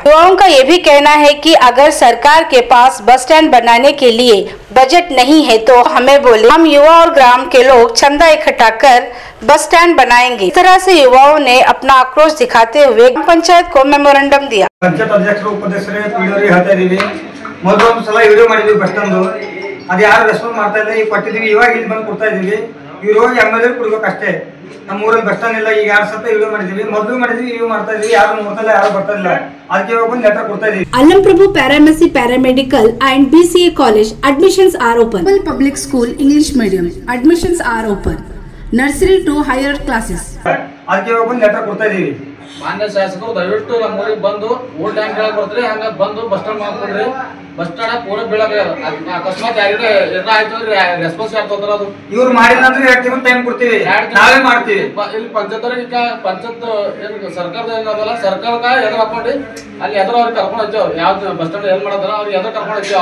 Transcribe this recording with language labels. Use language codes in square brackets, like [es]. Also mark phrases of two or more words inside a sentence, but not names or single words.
[hi] युवाओं का ये भी कहना है कि अगर सरकार के पास [en] bus stand [hi] बनाने के लिए बजट नहीं है तो हमें बोले, हम युवा और ग्राम के लोग चंदा इकट्ठा कर [en] bus stand [hi] बनाएंगे। इस तरह से युवाओं ने अपना आक्रोश दिखाते हुए ग्राम पंचायत को मेमोरेंडम दिया। [kn] पंचायत अध्यक्षರು ಉಪಾಧ್ಯಕ್ಷರೇ ಪೀಳಿಯರಿಗೆ ಹೇಳ್ತಾ ಇದೀವಿ, ಮೊದಲು ಒಂದು ಸಲ ವಿಡಿಯೋ ಮಾಡಿದ್ವಿ [en] bus stand, [kn] ಅದು ಯಾರು ರೆಸ್ಪಾನ್ಸ್ ಮಾಡ್ತಾ ಇಲ್ಲ, ಈಗ ಕೊಟ್ಟಿದೀವಿ, ಇವಾಗ ಇಲ್ಲಿ ಬಂದು ಕೊಡ್ತಾ ಇದೀವಿ, ಇವರು ಹೋಗಿ ಎಮ್ಎಲ್ಎ ಕೊಡ್ಬೇಕು ಅಷ್ಟೇ। ನಮ್ಮ ಊರಲ್ಲಿ [en] bus stand [kn] ಇಲ್ಲ, ಈಗ 2 ಸಲ ವಿಡಿಯೋ ಮಾಡಿದೀವಿ, ಮೊದಲು ಮಾಡಿದ್ವಿ, ಇವು ಮಾಡ್ತಾ ಇದೀವಿ, ಯಾರು ನೋಡ್ತಾ ಯಾರು ಬರ್ತಾ ಇಲ್ಲ, ಅದಕ್ಕೆ ಇವಾಗ ಒಂದು ಲೆಟರ್ ಕೊಡ್ತಾ ಇದೀವಿ। [en] Alamprabhu Paramedic Paramedical and BCA College admissions are open. Public School English Medium admissions are open. Nursery to higher classes. [kn] ಅದಕ್ಕೆ ಇವಾಗ ಒಂದು ಲೆಟರ್ ಕೊಡ್ತಾ ಇದೀವಿ। ಮಾನ್ಯ ಶಾಸಕರು ದಯವಿಟ್ಟು ನಮ್ಮ ಊರಿಗೆ ಬಂದು [en] old tank [kn] ಹೇಳಕ್ ಬರ್ತೀರಿ, ಹಂಗ ಬಂದು [en] bus stand [kn] ಮಾಡ್ಕೊಡ್ರಿ। [en] bus stand [kn] ಪೂರ ಬೀಳಕ ಅಕಸ್ಮಾತ್ ಯಾರಿಗೆ ಏನಾಯ್ತು ಅಂದ್ರೆ ರೆಸ್ಪಾನ್ಸ್ ಯಾರು ತಗೋತಾರ? ಅದು ಇವ್ರು ಮಾಡಿಲ್ಲ ಅಂದ್ರೆ 2 ತಿಂಗಳು ಟೈಮ್ ಕೊಡ್ತೀವಿ, ನಾವೇ ಮಾಡ್ತೀವಿ। ಇಲ್ಲಿ ಪಂಚಾಯತ್ ಸರ್ಕಾರದ ಏನದಲ್ಲ, ಸರ್ಕಾರಕ್ಕ ಎದುರು ಹಾಕೊಂಡು ಅಲ್ಲಿ ಎದುರು ಅವ್ರಿಗೆ ಕರ್ಕೊಂಡು ಹೋಗ್ತೇವೆ, ಯಾವ್ದು [en] bus stand [kn] ಏನ್ ಮಾಡೋದಾರ ಅವ್ರಿಗೆ ಎದುರು ಕರ್ಕೊಂಡು ಹೋಗ್ತೇವೆ।